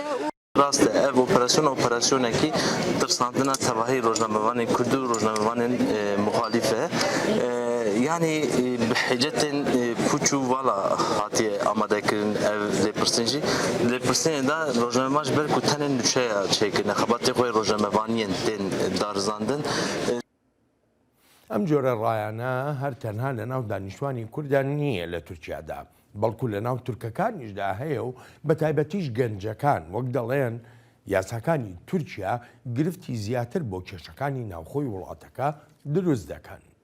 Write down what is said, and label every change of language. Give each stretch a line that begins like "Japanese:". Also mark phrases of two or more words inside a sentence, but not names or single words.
Kurdish: rast ev operasyonekî tirsandina tevahî rojnamevanên Kurd û rojnamevanên muxalîf e yani bi hicetên puç û vala hatiye amadekirin ev lêpirsîn jî lêpirsînê de rojnamevan ji ber ku tenê nûçeya çêkirine xebatê xwe rojnamevaniyên tên darizandin.
Central Kurdish: ئەم جۆرە ڕایانە هەر تەنها لە ناو دانیشتوانی کوردان نییە لە تورکیادا بەڵکو لە ناو تورکەکانیشدا هەیە و بە تایبەتیش گەنجەکان وەک دەڵێن یاساکانی تورکیا گرفتی زیاتر بۆ کێشەکانی ناوخۆی وڵاتەکە دروست دەکەن.